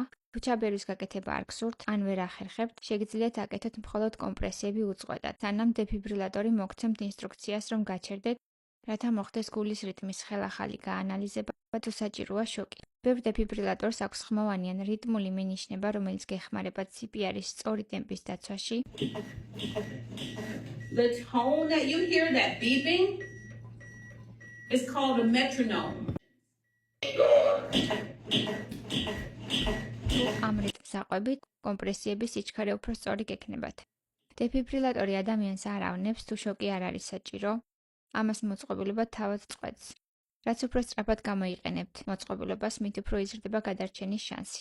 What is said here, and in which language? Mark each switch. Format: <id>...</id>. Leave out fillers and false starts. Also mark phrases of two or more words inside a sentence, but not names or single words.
<ka>თუ ჩაბერვის გაკეთება არ გსურთ, ან ვერ ახერხებთ, შეგიძლიათ აკეთოთ მხოლოდ კომპრესიები უწყვეტად. სანამ დეფიბრილატორი მოგცემთ ინსტრუქციას, რომ გაჩერდეთ, რათა მოხდეს გულის რიტმის ხელახალი გაანალიზება, თუ საჭიროა შოკი. ბევრ დეფიბრილატორს აქვს ხმოვანი ან რიტმული მინიშნება, რომელიც გეხმარება CPR-ის სწორი ტემპის დაცვაში.</ka> <en>The tone that you hear, that beeping, is called a metronome.</en> <ka>ამ რიტმს აყვებით, კომპრესიების სიჩქარე უფრო სწორი გექნებათ. დეფიბრილატორი ადამიანს არ ავნებს, თუ შოკი არ არის საჭირო, ამას მოწყობილობა თავად წყვეტს. რაც უფრო სწრაფად გამოიყენებთ მოწყობილობას, მით უფრო იზრდება გადარჩენის შანსი.</ka>